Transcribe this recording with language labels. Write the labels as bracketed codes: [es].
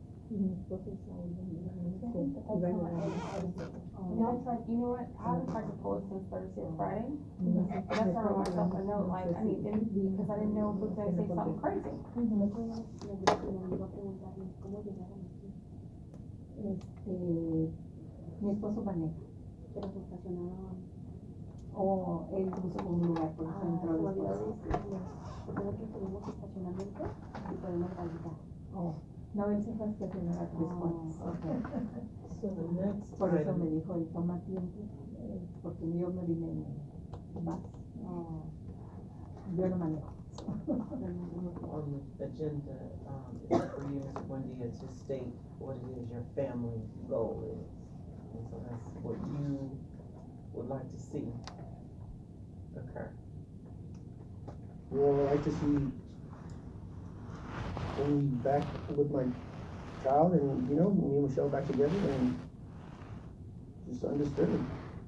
[es] Y mi esposo está ahí en el [en] That's [es] iba a llegar [en] And I tried, you know what, I haven't tried to pull it since Thursday or Friday. [es] No, [en] But I started myself a note, like, I need them, because I didn't know if it was gonna say something crazy. [es] Me iba a preguntarles cómo llegaron aquí, Mi esposo maneja. pero se estacionaron. O él buscó un lugar por eso entró Se me olvidó después. decirles, porque nosotros tenemos estacionamiento y podemos validar. Oh, no, él se fue a estacionar a 3 cuartos. [en] So the next [es] Por eso [en] item, [es] me dijo, él toma tiempo, porque yo me vine en bus. Yo no manejo. [en] on the agenda, is for you, Mr. Buendia, to state what it is your family goal is. And so that's what you would like to see occur. Well, I like to see me back with my child and, me and Michelle back together and just undisturbed.